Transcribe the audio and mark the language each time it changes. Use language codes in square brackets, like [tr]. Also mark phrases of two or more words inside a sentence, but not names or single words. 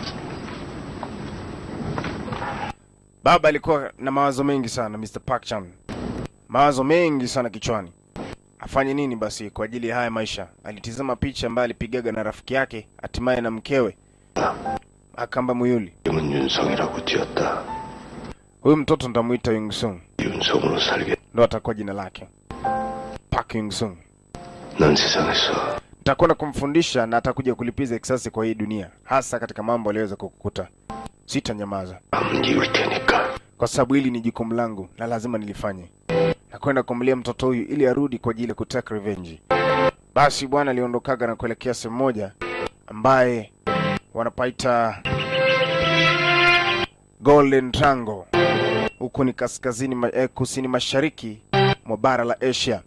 [sw] Baba alikuwa na mawazo mengi sana, Mr. Park Chan. Mawazo mengi sana kichwani. Afanye nini basi kwa ajili ya haya maisha? Alitizama picha ambayo alipigaga na rafiki yake, hatimaye na mkewe. Akamba Muyuli. [ko] 이름은 윤성이라고 지었다. [sw] Huyu mtoto nitamuita Yungsung. [ko] 윤성으로 살게. [sw] Ndo atakuwa jina lake. Park Yungsung. [ko] 난 세상에서 [sw] Nitakwenda kumfundisha na atakuja kulipiza kisasi kwa hii dunia, hasa katika mambo aliyoweza kukukuta. Sitanyamaza. [ko] 이을 테니까. [sw] Kwa sababu hili ni jukumu langu na lazima nilifanye. Nakwenda kumlia mtoto huyu ili arudi kwa ajili ya kutaka revenge. Basi bwana aliondokaga na kuelekea sehemu moja ambaye wanapaita Golden Triangle. Huko ni kaskazini kusini mashariki mwa bara la Asia.